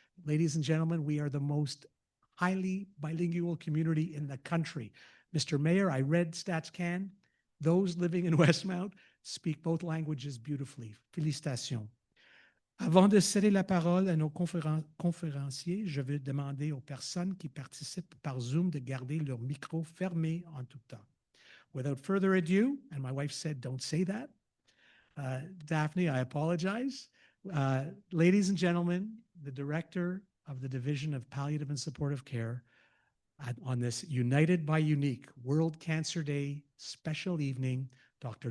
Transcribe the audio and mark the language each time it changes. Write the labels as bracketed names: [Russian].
[English] Ladies and gentlemen, we are the most highly bilingual community in the country. Mr. Mayor, I read StatsCan. Those living in Westmount speak both languages beautifully. [French] Félicitations. Avant de céder la parole à nos conférenciers, je veux demander aux personnes qui participent par Zoom de garder leur micro fermé en tout temps. [English] Without further ado, and my wife said, don't say that. Daphne, I apologize. Ladies and gentlemen, the director of the Division of Palliative and Supportive Care on this United by Unique World Cancer Day special evening, Dr.